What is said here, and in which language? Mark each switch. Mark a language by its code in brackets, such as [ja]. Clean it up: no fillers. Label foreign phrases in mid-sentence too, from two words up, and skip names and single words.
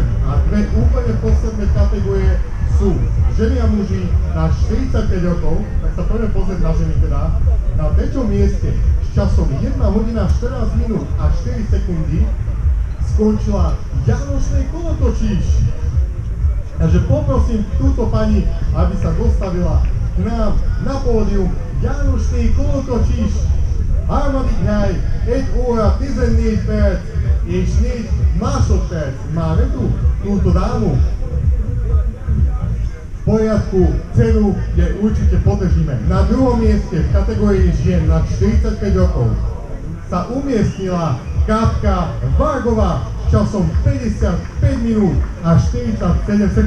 [sk] A dve úplne posledné kategórie sú ženy a muži na 45 rokov, tak sa poďme pozrieť na ženy teda. Na treťom mieste s časom 1 hodina 14 minút a 4 sekundy skončila Janošnej Kolotočíš. Takže poprosím túto pani, aby sa dostavila k nám na pódium. [hu] Janošnej Kolotočíš, harmadik hely, 1 óra 14 perc és 4 másodperc. [sk] Máme tu túto dámu. V poriadku, cenu je určite podržíme. Na druhom mieste v kategórii žien na 45 rokov sa umiestnila Katka Vargová s časom 55 minút a 47 sekúnd.